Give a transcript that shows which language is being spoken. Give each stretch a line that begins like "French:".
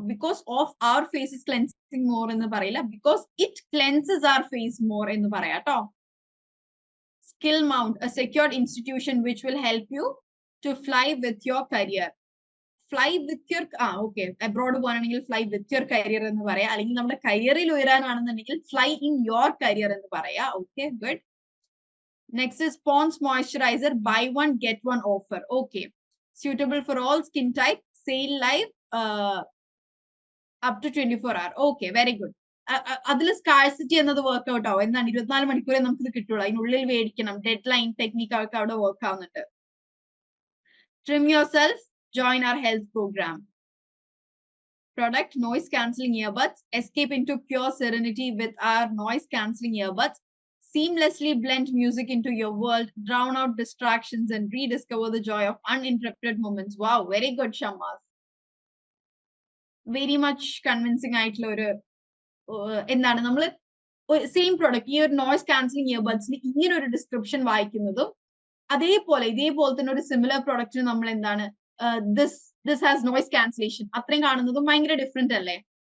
English: Because of our face is cleansing more
Malayalam: എന്ന് പറയില്ല.
English: Because it cleanses our face more
Malayalam: എന്ന് പറയാം കേട്ടോ.
English: Skill Mount, a secured institution which will help you to fly with your career. Fly with your okay, abroad പോകണമെങ്കിൽ fly with your career എന്ന് പറയാം.
Malayalam: അല്ലെങ്കിൽ നമ്മുടെ കരിയറിൽ ഉയരാനാണെന്നുണ്ടെങ്കിൽ
English: fly in your career
Malayalam: എന്ന് പറയാം.
English: Okay, good. Next is Pond's moisturizer, buy one get one offer. Okay, suitable for all skin type, sale live up to 24 hours. Okay, very good.
Malayalam: അതിൽ സ്കാഴ്സിറ്റി എന്നത് workout ആവും. എന്താണ് 24 മണിക്കൂറേ നമുക്ക് ഇത് കിട്ടുള്ളൂ. അതിനുള്ളിൽ മേടിക്കണം. ഡെഡ് ലൈൻ ടെക്നിക്ക് ഒക്കെ അവിടെ വർക്ക് ആവുന്നുണ്ട്.
English: Trim yourself, join our health program. Product, noise cancelling earbuds. Escape into pure serenity with our noise cancelling earbuds. Seamlessly blend music into your world, drown out distractions, and rediscover the joy of uninterrupted moments. Wow, very good, Shamas. Very much convincing
Malayalam: ആയിട്ടുള്ള ഒരു എന്താണ് നമ്മൾ same product ഈ ഒരു noise cancelling ഇയർബഡ്സിന് ഇങ്ങനെ ഒരു description വായിക്കുന്നതും ഇതേപോലെ തന്നെ ഒരു സിമിലർ പ്രൊഡക്റ്റിന് നമ്മൾ എന്താണ്
English: this has noise cancellation
Malayalam: അത്രയും കാണുന്നതും ഭയങ്കര ഡിഫറെന്റ് അല്ലേ?